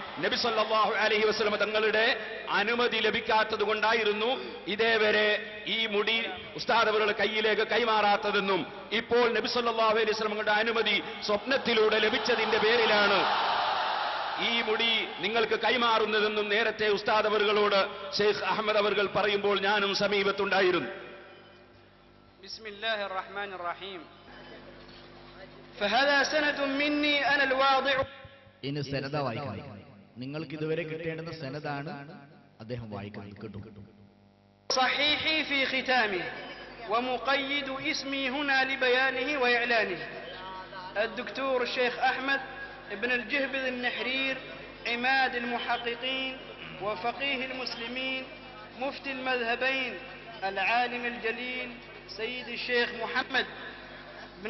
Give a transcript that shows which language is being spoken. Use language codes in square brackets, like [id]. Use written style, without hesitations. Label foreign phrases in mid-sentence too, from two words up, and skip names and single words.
[ml] നബി [ar] صلى الله عليه وسلم [ml] തങ്ങളുടെ അനുമതി ലഭിക്കാത്തത് കൊണ്ടായിരുന്നു ഇതേവരെ ഈ മുടി ഉസ്താദ് അവരുടെ കയ്യിലേക്ക് കൈമാറാത്തതെന്നും ഇപ്പോൾ നബി [ar] صلى الله عليه وسلم [ml] തങ്ങളുടെ അനുമതി സ്വപ്നത്തിലൂടെ ലഭിച്ചതിന്റെ പേരിലാണ് ഈ മുടി നിങ്ങൾക്ക് കൈമാറുന്നതെന്നും നേരത്തെ ഉസ്താദ് അവറുകളോട് ഷെയ്ഖ് അഹമ്മദ് അവറുകൾ പറയുമ്പോൾ ഞാനും സമീപത്തുണ്ടായിരുന്നു. [ar] بسم الله الرحمن الرحيم. فهذا سند مني انا الواضع. [ml] ഇനി സനദ വായിക്കണം. നിങ്ങൾക്ക് ഇതുവരെ കിട്ടേണ്ടുന്ന സനദാണ് അദ്ദേഹം വായിക്കുന്നത്. കേട്ടു. [ar] صحيحي في ختامه ومقيد اسمي هنا لبيانه وإعلانه. الدكتور الشيخ أحمد ابن الجهبذ النحرير عماد المحققين وفقيه المسلمين مفتي المذهبين العالم الجليل سيد الشيخ محمد بن